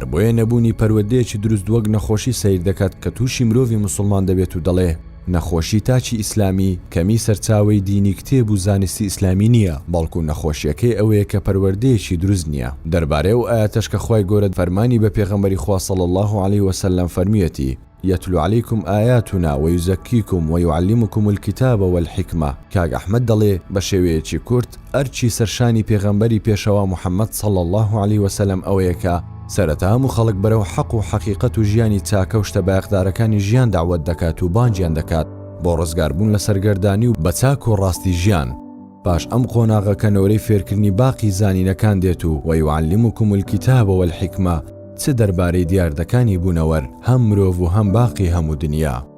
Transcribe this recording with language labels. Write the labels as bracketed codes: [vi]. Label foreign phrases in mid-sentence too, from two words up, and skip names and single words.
[ckb] بۆیە نەبوونی پەروەردەیەکی دروست وەک نەخۆشی سەیر دەکات کە تووشی مرۆڤی موسڵمان دەبێت و دەڵێ نەخۆشی تاچی ئیسلامی کەمی سەرچاوی دینی کتێب و زانستی ئیسلامی نییە بەڵکو نەخۆشیەکەی ئەوەیە کە پەروەردەیەکی دروست نییە دەربارەی و ئاەتەش کە خوای گەورە فەرمانی بە پێغەمبەری خوا [ar] صلی الله عليه وسلم [ckb] فەرمیەتی [ar] يتلو عليكم آياتنا ويزكيكم ويعلمكم الكتاب والحكمة [ckb] کاک ئەحمەد دەڵێ بە شێوەیەکی کورت ئەرچی سەرشانی پێغەمبەری پێشەوا محەممەد [ar] صلی الله عليه وسلم [ckb] ئەوەیە کە سەرەتا هەموو خەڵک بەرەو حەق و حەقیقەت و ژیانی چاکە و شتە بایەقدارەکانی ژیان داوەت دەکات و بانگیان دەکات بۆ ڕزگاربوون لە سەرگەردانی و بە چاک و ڕاستی ژیان پاش ئەم قۆناغەکەنەوەرەی فێرکردنی باقی زانینەکان دێت و [ar] وەیعلمکم الکتاب والحکمە [ckb] چ دەربارەی دیاردەکانی بوونەوەر هەم مرۆڤ و هەم باقی هەموو دنیا